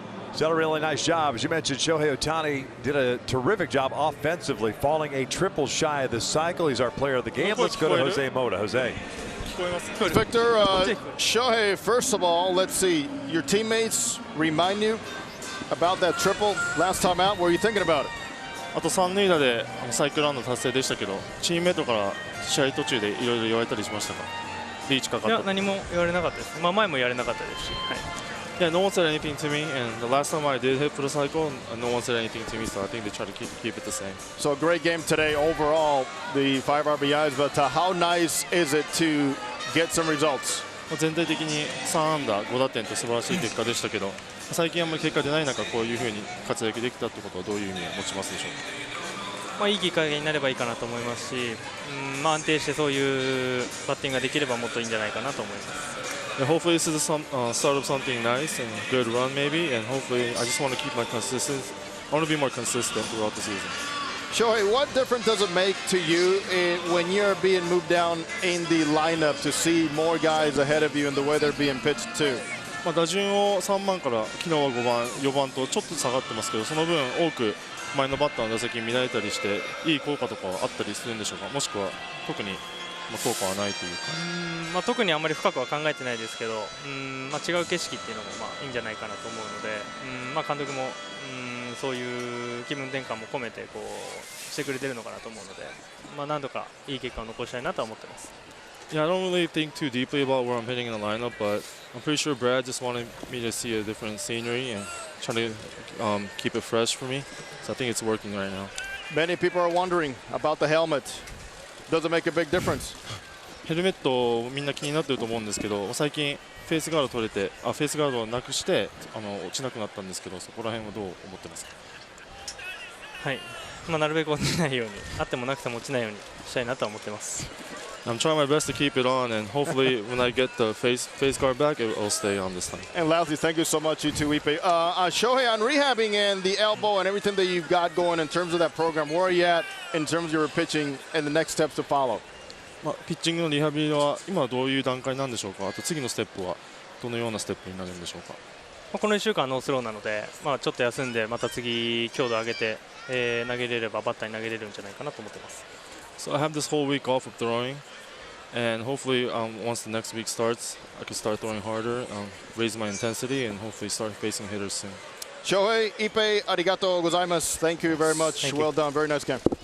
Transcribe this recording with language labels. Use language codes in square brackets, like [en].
[en] He's done a really nice job. As you mentioned, Shohei Ohtani did a terrific job offensively, falling a triple shy of the cycle. He's our player of the game. Let's go to Jose Mota. Jose. Victor, Shohei, first of all, let's see. Your teammates remind you about that triple last time out. What were you thinking about it? [ja] あと3塁打でサイクルラウンド達成でしたけど、チームメイトから試合途中でいろいろ言われたりしましたか？リーチかかった。いや、何も言われなかったです。まあ前も言われなかったですし。はい。 [en] Yeah, no one said anything to me, and the last time I did hit for the cycle, no one said anything to me, so I think they try to keep it the same. So a great game today overall, the 5 RBIs, but how nice is it to get some results? [ja] 全体的に3安打5打点と素晴らしい結果でしたけど、最近あんまり結果出ない中こういう風に活躍できたってことはどういう意味を持ちますでしょうか。まあいいきっかけになればいいかなと思いますし、まあ安定してそういうバッティングができればもっといいんじゃないかなと思います。 [en] Yeah, hopefully this is the start of something nice and good run maybe, and hopefully I just want to keep my consistent. I want to be more consistent throughout the season. Shohei, what difference does it make to you when you're being moved down in the lineup to see more guys ahead of you and the way they're being pitched to? [ja] まあ打順を3番から昨日は5番、4番とちょっと下がってますけど、その分多く前のバッターの打席見られたりしていい効果とかはあったりするんでしょうか。もしくは特に効果はないというか。まあ特にあんまり深くは考えてないですけど、まあ違う景色っていうのもまあいいんじゃないかなと思うので、まあ監督もそういう気分転換も込めてこうしてくれてるのかなと思うので、まあ何度かいい結果を残したいなとは思ってます。 [en] Yeah, I don't really think too deeply about where I'm hitting in the lineup, but I'm pretty sure Brad just wanted me to see a different scenery and try to keep it fresh for me. So I think it's working right now. Many people are wondering about the helmet. Does it make a big difference? [ja] ヘルメットみんな気になってると思うんですけど、最近フェイスガード取れて、フェイスガードをなくして落ちなくなったんですけど、そこら辺はどう思ってますか？はい、まあなるべく落ちないように、あってもなくても落ちないようにしたいなと思ってます。 [en] I'm trying my best to keep it on, and hopefully when I get the face guard back, it will stay on this time. And loudly, thank you so much, you two, Ippei. Shohei, on rehabbing and the elbow and everything that you've got going in terms of that program, where are you at in terms of your pitching and the next steps to follow? [ja] まあピッチングのリハビリは今はどういう段階なんでしょうか。あと次のステップはどのようなステップになるんでしょうか。この1週間ノースローなので、まあちょっと休んでまた次強度上げて、投げれればバッターに投げれるんじゃないかなと思ってます。 [en] So I have this whole week off of throwing. And hopefully, once the next week starts, I can start throwing harder, raise my intensity, and hopefully start facing hitters soon. Shohei, Ippei, [ja] arigato gozaimasu. [en] Thank you very much. Well done. Very nice game.